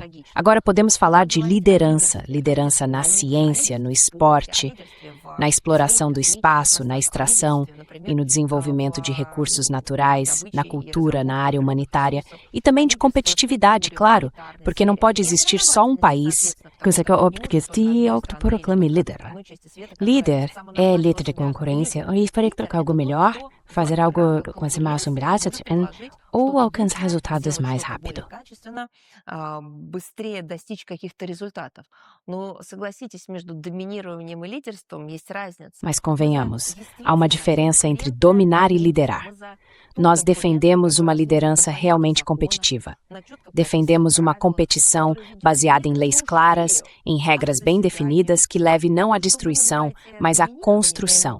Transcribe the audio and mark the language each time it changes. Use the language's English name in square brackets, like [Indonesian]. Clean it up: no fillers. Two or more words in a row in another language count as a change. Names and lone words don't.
[Portuguese] Agora podemos falar de liderança, liderança na ciência, no esporte, na exploração do espaço, na extração e no desenvolvimento de recursos naturais, na cultura, na área humanitária e também de competitividade, claro, porque não pode existir só um país. Líder é líder de concorrência e fazer algo melhor, fazer algo com esse mais ou alcançar resultados mais rápido. [Russian] Быстрее достичь каких-то результатов. Но согласитесь, между доминированием и лидерством есть разница. [Portuguese] Mas convenhamos, há uma diferença entre dominar e liderar. Nós defendemos uma liderança realmente competitiva. Defendemos uma competição baseada em leis claras, em regras bem definidas que leve não à destruição, mas à construção.